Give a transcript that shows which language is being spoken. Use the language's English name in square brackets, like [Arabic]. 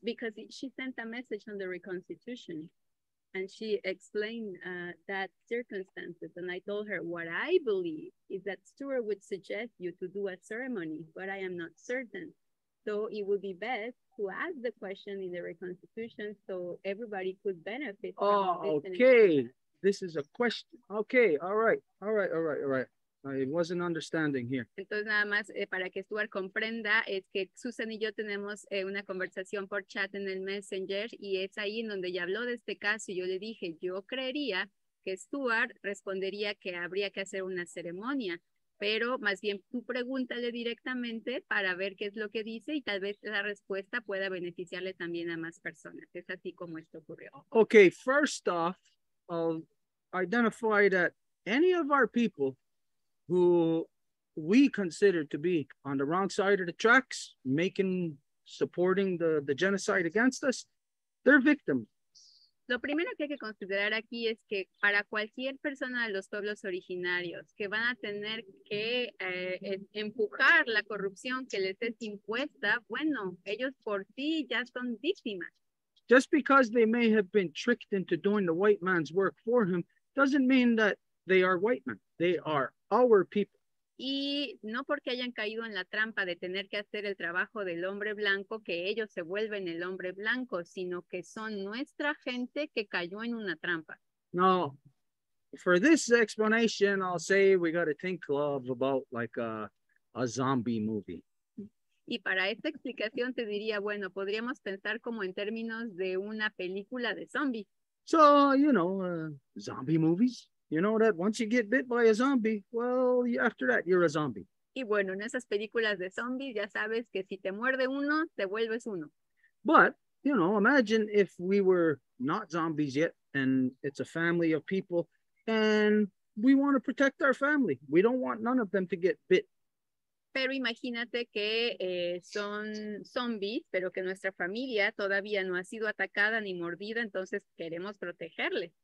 [English] Because she sent a message on the Reconstitution and she explained that circumstances, and I told her what I believe is that Stuart would suggest you to do a ceremony, but I am not certain. So it would be best to ask the question in the Reconstitution so everybody could benefit from okay. This is a question. Okay, all right. I wasn't understanding here. [Spanish] Entonces, nada más para que Stuart comprenda, es que Susan y yo tenemos una conversación por chat en el Messenger, y es ahí en donde ella habló de este caso, y yo le dije, yo creería que Stuart respondería que habría que hacer una ceremonia, pero más bien tú pregúntale directamente para ver qué es lo que dice, y tal vez la respuesta pueda beneficiarle también a más personas. Es así como esto ocurrió. [English] Okay, first off, I'll identify that any of our people who we consider to be on the wrong side of the tracks, supporting the genocide against us, they're victims. [Spanish] Lo primero que hay que considerar aquí es que para cualquier persona de los pueblos originarios que van a tener que empujar la corrupción que les es impuesta, bueno, ellos por sí ya son víctimas. [English] Just because they may have been tricked into doing the white man's work for him doesn't mean that they are white men. They are our people. [Spanish] Y no porque hayan caído en la trampa de tener que hacer el trabajo del hombre blanco, que ellos se vuelven el hombre blanco, sino que son nuestra gente que cayó en una trampa. [English] Now, for this explanation, I'll say we got to think about like a zombie movie. [Spanish] Y para esta explicación te diría, bueno, podríamos pensar como en términos de una película de zombies. [English] So, zombie movies. You know that once you get bit by a zombie, well, after that, you're a zombie. [Spanish] Y bueno, en esas películas de zombies ya sabes que si te muerde uno, te vuelves uno. [English] But, imagine if we were not zombies yet and it's a family of people and we want to protect our family. We don't want none of them to get bit. [Spanish] Pero imagínate que son zombies, pero que nuestra familia todavía no ha sido atacada ni mordida, entonces queremos protegerles.